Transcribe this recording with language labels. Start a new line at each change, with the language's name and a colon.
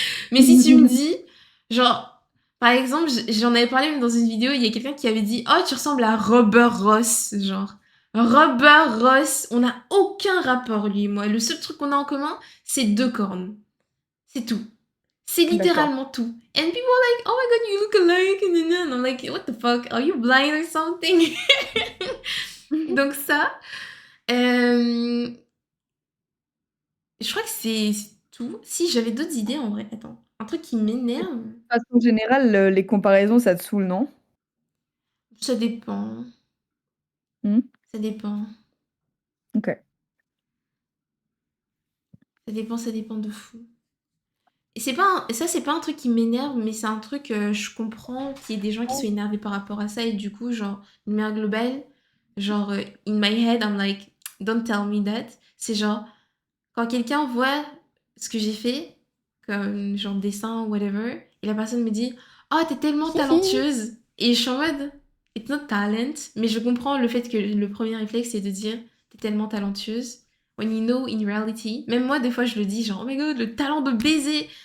French: Mais si tu me dis, genre, par exemple, j'en avais parlé même dans une vidéo, il y a quelqu'un qui avait dit oh, tu ressembles à Robert Ross. Genre, Robert Ross, on n'a aucun rapport, lui et moi. Le seul truc qu'on a en commun, c'est deux cornes. C'est tout. C'est D'accord. littéralement tout.
English: And people are like, oh my god, you look alike. And I'm like, what the fuck? Are you blind or something?
French: Donc ça, euh, je crois que c'est tout. Si, j'avais d'autres idées en vrai. Attends, un truc qui De m'énerve, façon générale, les comparaisons, ça te saoule, non? ça dépend. Mmh. Ça dépend. OK. Ça dépend de fou. Et ça, c'est pas un truc qui m'énerve, mais c'est un truc, je comprends qu'il y ait des gens qui soient énervés par rapport à ça. Et du coup, genre, de manière globale, genre,
English: in my head, I'm like, don't tell me that.
French: C'est genre, quand quelqu'un voit ce que j'ai fait, comme genre dessin, whatever, et la personne me dit, oh, t'es tellement talentueuse. Et je suis en mode,
English: it's not talent.
French: Mais je comprends le fait que le premier réflexe, c'est de dire, t'es tellement talentueuse.
English: When you know in reality,
French: même moi, des fois, je le dis, genre,
English: oh my god,
French: le talent de baiser.